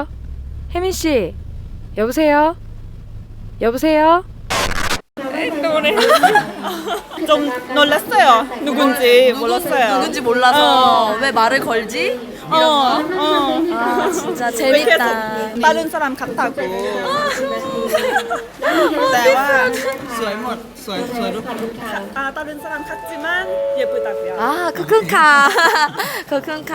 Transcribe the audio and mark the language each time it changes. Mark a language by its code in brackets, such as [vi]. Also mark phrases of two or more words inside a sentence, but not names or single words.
[ko] 혜민 씨, 여보세요? 여보세요? 좀 놀랐어요. 누군지 몰랐어요. 누군지 몰라서 왜 말을 걸지? 아, 진짜 왜 재밌다. 계속 다른 사람 같다고. [th] แต่ว่าสวยหมดสวยทุกคน [ko] 다른 사람 같지만 예쁘다고요. 아, 크크카. 크크카.